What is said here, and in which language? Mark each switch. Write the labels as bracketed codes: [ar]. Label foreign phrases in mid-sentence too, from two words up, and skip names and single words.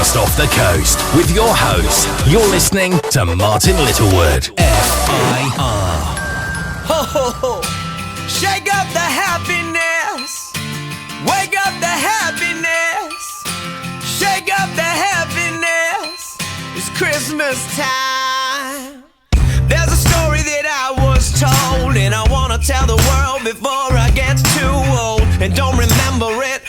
[en] off the coast with your host. You're listening to Martin Littlewood. FIR. Ho, ho, ho. Shake up the happiness. Wake up the happiness. Shake up the happiness. It's Christmas time. There's a story that I was told, and I wanna tell the world before I get too old and don't remember it.